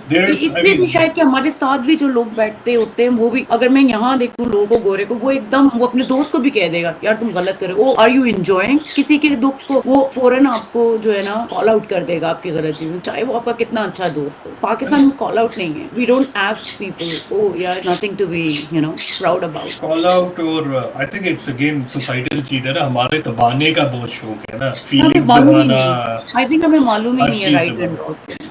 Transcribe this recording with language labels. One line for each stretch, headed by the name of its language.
Urdu: اس لیے بھی شاید کہ ہمارے ساتھ بھی جو لوگ بیٹھتے ہوتے ہیں وہ بھی, اگر میں یہاں دیکھوں لوگوں کو گورے کو, وہ ایک دم وہ اپنے دوست کو بھی کہہ دے گا یار تم غلط کرے, وہ
English: are you enjoying,
Urdu: کسی کے دکھ کو وہ فوراً آپ کو جو ہے نا کال آؤٹ کر دے گا آپ کی غلط چیز, چاہے وہ آپ کا کتنا اچھا دوست ہو. پاکستان میں کال آؤٹ نہیں ہے.
English: We don't ask people او یار nothing to be you know proud about.
Urdu: Call out, اور
English: I think it's again societal
Urdu: چیز ہے نا, ہمارے دبانے کا بہت شوق ہے نا, فیلنگز دبانا.
English: I think
Urdu: ہمیں معلوم ہی نہیں ہے رائٹ اینڈ رانگ.